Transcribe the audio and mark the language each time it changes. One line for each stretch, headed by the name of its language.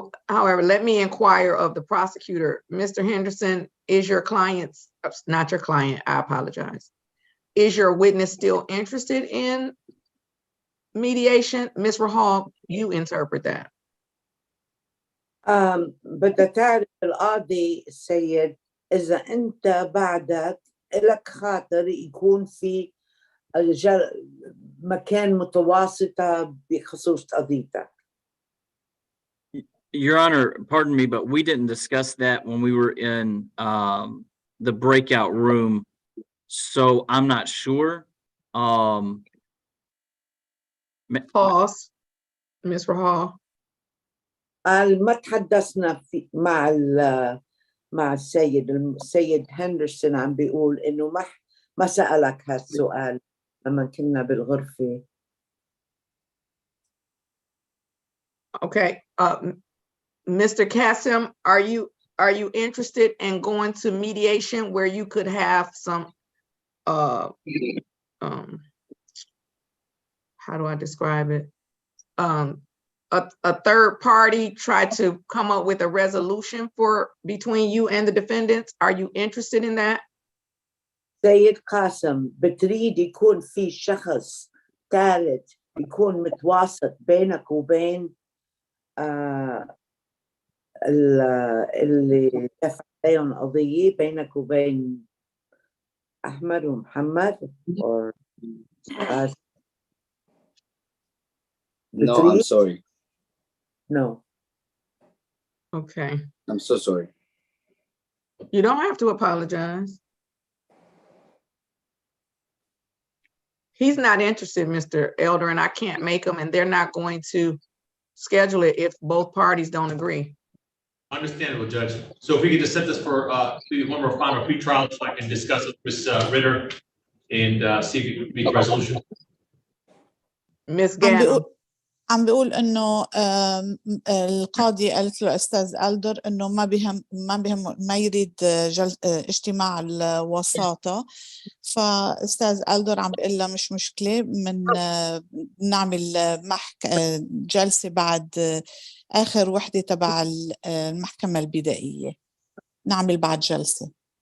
English: However, let me inquire of the prosecutor. Mr. Henderson, is your client's, not your client, I apologize. Is your witness still interested in mediation? Ms. Rahal, you interpret that.
Arabic: بدها تعرف القاضي السيد إذا أنت بعدك لك خاطر يكون في مكان متواسطة بخصوص قضيتك.
English: Your Honor, pardon me, but we didn't discuss that when we were in the breakout room, so I'm not sure. Pause. Ms. Rahal.
Arabic: قال ما تحدثنا مع السيد هندرسون عم بيقول إنه ما سألك هالسؤال لما كنا بالغرفة.
English: Okay. Mr. Kassim, are you interested in going to mediation where you could have some how do I describe it? A third party try to come up with a resolution between you and the defendants. Are you interested in that?
Arabic: سيد قاسم بتريد يكون في شخص ثالث يكون متواسط بينك وبين اللي دفع عليهم قضية، بينك وبين أحمد ومحمد
English: or No, I'm sorry. No. Okay. I'm so sorry. You don't have to apologize. He's not interested, Mr. Elder, and I can't make him, and they're not going to schedule it if both parties don't agree. Understandable, Judge. So if we could just set this for maybe one more final pre-trial so I can discuss it with Ms. Ritter and see if we can reach a resolution. Ms. Gannon.
Arabic: عم بيقول انه القاضي قالت له استاذ ألدر انه ما بهم ما يريد اجتماع الوساطة، فاستاذ ألدر عم بيقول له مش مشكلة، من نعمل جلسة بعد اخر وحدة تبع المحكمة البدائية، نعمل بعد جلسة.